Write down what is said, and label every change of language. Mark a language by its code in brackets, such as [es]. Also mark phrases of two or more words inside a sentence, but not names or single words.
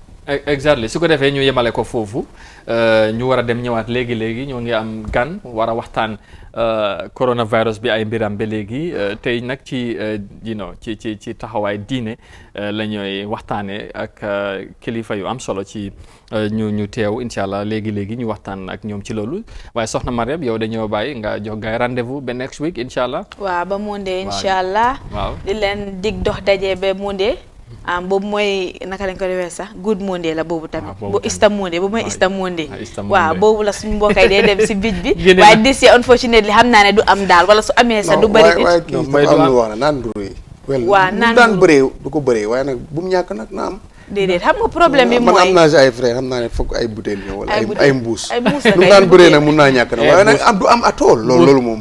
[wo] alright exactly su ko defee ñu yemale ko foofu ñu war a dem ñëwaat léegi ñoo ngi am gan war a waxtaan coronavirus bi ay mbiram ba léegi tey nag ci ci taxawaay diine la ñooy waxtaanee ak kilifa yu am solo ci ñu teew [ar] incha allah [wo] léegi ñu waxtaan ak ñoom ci loolu waaye soxna Mariam yow dañoo bàyyi nga jox gaay rendez-vous ba [en] next week [ar] incha allah. [wo] waaw ba Monday [ar] incha allah. [wo] waaw di leen dig dox daje ba Monday. boobu mooy naka lañ ko defee sax [en] Good Monday [wo] la boobu tamit. bu [en] Easter Monday [wo] boobu mooy [en] Easter Monday. [wo] waaw boobu la suñu mbokkay dee dem si bij bi. waaye [en] this year unfortunately [wo] xam naa ne du am daal wala su amee sax du bëri. waaye kii dafa am lu wax na naan mburu yi. waaw naan daan bëree du ko bëree waaye nag bu mu ñàkk nag na am. déedéet xam nga problème bi mooy man am naa si ay frère xam naa ne foog ay butéel ñëw wala ay mbuus. ay mbuus lu mu daan bëree nag mun naa ñàkk nag waaye nag am du am atool loolu moom.